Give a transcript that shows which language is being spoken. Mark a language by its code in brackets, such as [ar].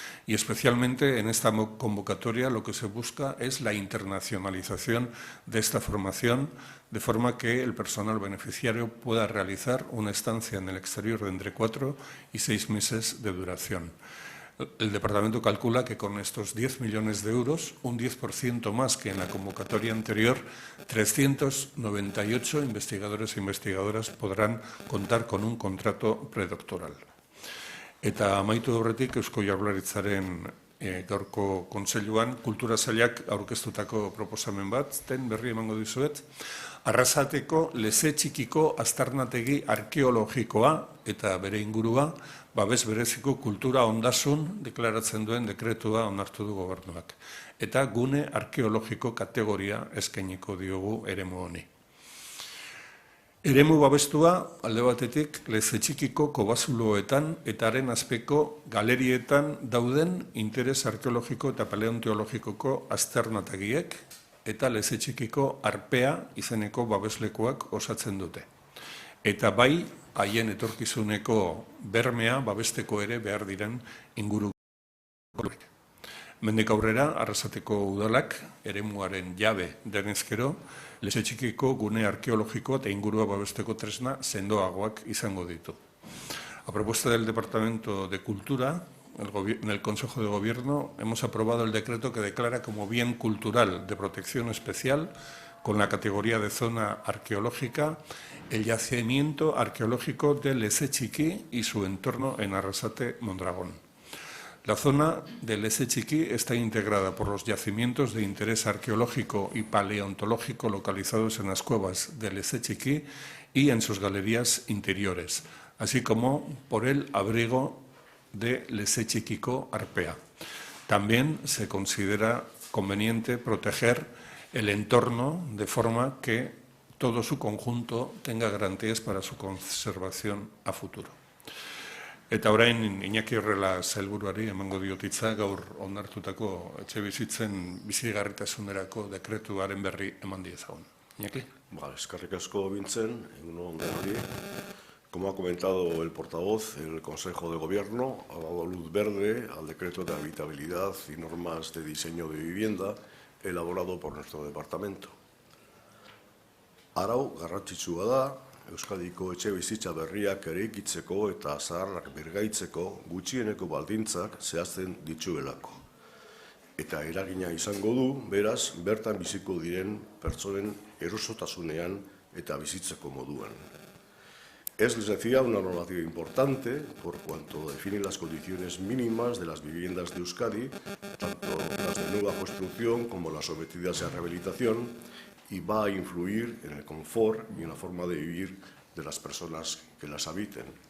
[es] Y especialmente en esta convocatoria lo que se busca es la internacionalización de esta formación, de forma que el personal beneficiario pueda realizar una estancia en el exterior de entre 4 y 6 meses de duración. El Departamento calcula que con estos 10 millones de euros, un 10% más que en la convocatoria anterior, 398 investigadores e investigadoras podrán contar con un contrato predoctoral. [eu] Eta amaitu horretik Eusko Jaurlaritzaren gaurko kontseiluan kultura sailak aurkeztutako proposamen bat, berri emango dizuet, Arrasateko leze txikiko aztarnategi arkeologikoa eta bere ingurua babes bereziko kultura ondasun deklaratzen duen dekretua onartu du gobernuak. Eta gune arkeologiko kategoria eskainiko diogu eremu honi. Eremu babestua alde batetik leze txikiko kobazuloetan eta haren azpeko galerietan dauden interes arkeologiko eta paleontologikoko aztarnategiek eta leze txikiko arpea izeneko babeslekuak osatzen dute. Eta bai, haien etorkizuneko bermea babesteko ere behar diren inguru. Mendik aurrera, Arrasateko udalak, eremuaren jabe denezkero, leze txikiko gune arkeologiko eta ingurua babesteko tresna sendoagoak izango ditu. [es] A propuesta del Departamento de Cultura, en el Consejo de Gobierno hemos aprobado el decreto que declara como bien cultural de protección especial, con la categoría de zona arqueológica, el yacimiento arqueológico de Leze Txiki y su entorno en Arrasate, Mondragón. La zona de Leze Txiki está integrada por los yacimientos de interés arqueológico y paleontológico localizados en las cuevas de Leze Txiki y en sus galerías interiores, así como por el abrigo de Leze Txikiko Arpea. También se considera conveniente proteger el entorno de forma que todo su conjunto tenga garantías para su conservación a futuro. [eu] Eta orain Iñaki Horrela sailburuari emango diot hitza gaur onartutako etxebizitzen bizigarritasunerako dekretuaren berri eman diezagun. Iñaki? Eskerrik asko Bintzen, egun on denoi. [es] Como ha comentado el portavoz, el Consejo de Gobierno ha dado luz verde al decreto de habitabilidad y normas de diseño de vivienda elaborado por nuestro departamento. [eu] Arau garrantzitsua da, Euskadiko etxebizitza berriak eraikitzeko eta zaharrak birgaitzeko gutxieneko baldintzak zehazten dituelako. Eta eragina izango du, beraz, bertan biziko diren pertsonen erosotasunean eta bizitzeko moduan. [es] Es, les decía, una normativa importante por cuanto define las condiciones mínimas de las viviendas de Euskadi, tanto las de nueva construcción como las sometidas a rehabilitación, y va a influir en el confort y en la forma de vivir de las personas que las habiten.